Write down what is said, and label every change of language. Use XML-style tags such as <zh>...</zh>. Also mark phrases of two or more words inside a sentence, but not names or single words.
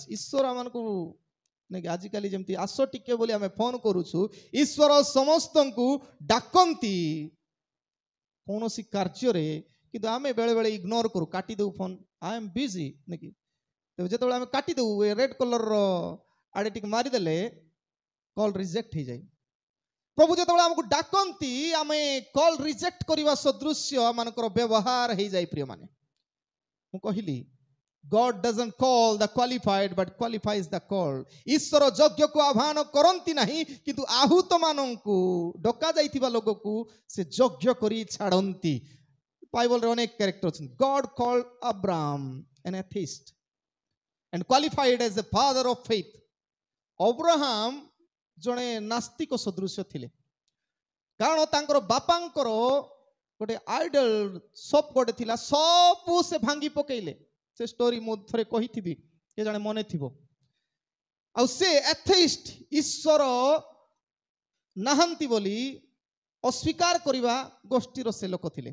<or>ଈଶ୍ୱର ଆମମାନଙ୍କୁ ଆଜିକାଲି ଯେମିତି ଆସ ଟିକେ ବୋଲି ଆମେ ଫୋନ କରୁଛୁ, ଈଶ୍ୱର ସମସ୍ତଙ୍କୁ ଡାକନ୍ତି କୌଣସି କାର୍ଯ୍ୟରେ, କିନ୍ତୁ ଆମେ ବେଳେ ବେଳେ ଇଗ୍ନୋର କରୁ, କାଟିଦେଉ ଫୋନ,</or> <en>I am busy</en> <or>ନାକି। ତେବେ ଯେତେବେଳେ ଆମେ କାଟିଦେଉ, ଏ</or> <en>red colour</en> <or>ଆଡ଼େ ଟିକେ ମାରିଦେଲେ</or> <en>call reject</en> <or>ହେଇଯାଏ। ପ୍ରଭୁ ଯେତେବେଳେ ଆମକୁ ଡାକନ୍ତି, ଆମେ</or> <en>call reject</en> <or>କରିବା ସଦୃଶ୍ୟ ଆମମାନଙ୍କର ବ୍ୟବହାର ହେଇଯାଏ। ପ୍ରିୟମାନେ, ମୁଁ କହିଲି</or> <en>God doesn't call the qualified but qualifies the called.</en> <or>ଈଶ୍ୱର ଯୋଗ୍ୟକୁ ଆହ୍ୱାନ କରନ୍ତି ନାହିଁ, କିନ୍ତୁ ଆହୁତ ମାନଙ୍କୁ, ଡକା ଯାଇଥିବା ଲୋକକୁ ସେ ଯୋଗ୍ୟ କରି ଛାଡ଼ନ୍ତି। ବାଇବଲରେ ଅନେକ କ୍ୟାରେକ୍ଟର ଅଛନ୍ତି।</or> <en>God called Abraham an atheist and qualified as the father of faith.</en> <or>ଅବ୍ରାହାମ ଜଣେ ନାସ୍ତିକ ସଦୃଶ୍ୟ ଥିଲେ, କାରଣ ତାଙ୍କର ବାପାଙ୍କର ଗୋଟେ</or> <en>idol shop</en> <or>ଗୋଟେ ଥିଲା, ସବୁ ସେ ଭାଙ୍ଗି ପକେଇଲେ। ସେ ଷ୍ଟୋରି ମୁଁ ଥରେ କହିଥିବି, କିଏ ଜଣେ ମନେ ଥିବ। ଆଉ ସେ ଏଥେଇଷ୍ଟ, ଈଶ୍ୱର ନାହାନ୍ତି ବୋଲି ଅସ୍ୱୀକାର କରିବା ଗୋଷ୍ଠୀର ସେ ଲୋକ ଥିଲେ।</or>